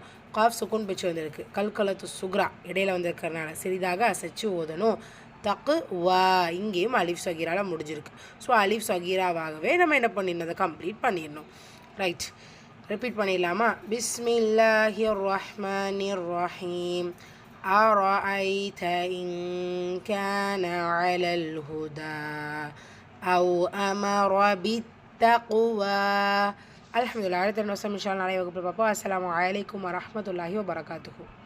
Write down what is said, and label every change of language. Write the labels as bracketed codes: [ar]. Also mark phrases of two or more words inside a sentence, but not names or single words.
[ar] قاف سكون [ta] பிச்சு வந்திருக்கு, [ar] قلقلة صغرى [ta] இடையில வந்திருக்கிறனால சிறிதாக அசைச்சு ஓதணும். தக்கு வா இங்கேயும் [ar] ألف صغيرة [ta] முடிஞ்சிருக்கு. ஸோ [ar] ألف صغيرة [ta] நம்ம என்ன பண்ணிடணும், அதை கம்ப்ளீட் பண்ணிடணும். ரைட், ரிப்பீட் பண்ணிடலாமா? [ar] بسم الله الرحمن الرحيم. أرأيت إن كان على الهدى أو أمر بالتقوى. [ta] அல்ஹம்துலில்லாஹ். அடுத்த வசனம் [ar] إن شاء الله [ta] நாளை வகுப்பில் பார்ப்போம். [ar] السلام عليكم ورحمة الله وبركاته.